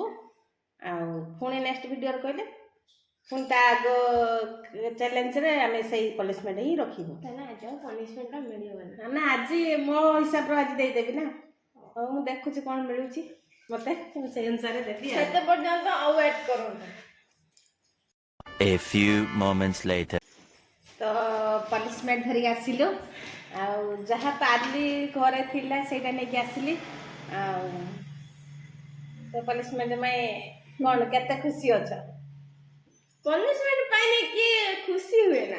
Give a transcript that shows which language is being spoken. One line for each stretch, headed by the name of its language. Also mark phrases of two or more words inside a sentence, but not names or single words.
Odia: ଆଉ ପୁଣି
English: next videoରେ
Odia: କହିଲେ ପୁଣି ତା ଆଗ ଚ୍ୟାଲେଞ୍ଜରେ ଆମେ ସେଇ ପନିସମେଣ୍ଟ ହିଁ ରଖିବୁ। ତାହେଲେ ଆଜି ଆଉ ପନିସମେଣ୍ଟଟା ମିଳିବନି ନା, ଆଜି ମୋ ହିସାବରେ ଆଜି ଦେଇଦେବି ନା। ହଉ ମୁଁ ଦେଖୁଛି କ'ଣ ମିଳୁଛି ମୋତେ, ମୁଁ ସେଇ ଅନୁସାରେ ଦେବି। ସେତେ ପର୍ଯ୍ୟନ୍ତ ଆଉ ୱେଟ୍ କରନ୍ତୁ।
English: A few moments later.
Odia: ତ ପନିସମେଣ୍ଟ ଧରିକି ଆସିଲୁ। ଆଉ ଯାହା ପାରିଲି ଘରେ ଥିଲା ସେଇଟା ନେଇକି ଆସିଲି। ଆଉ ତ ପନିସମେଣ୍ଟ ପାଇଁ କ'ଣ କେତେ ଖୁସି ଅଛ? ପନିସମେଣ୍ଟ ପାଇଲେ କିଏ ଖୁସି ହୁଏ ନା।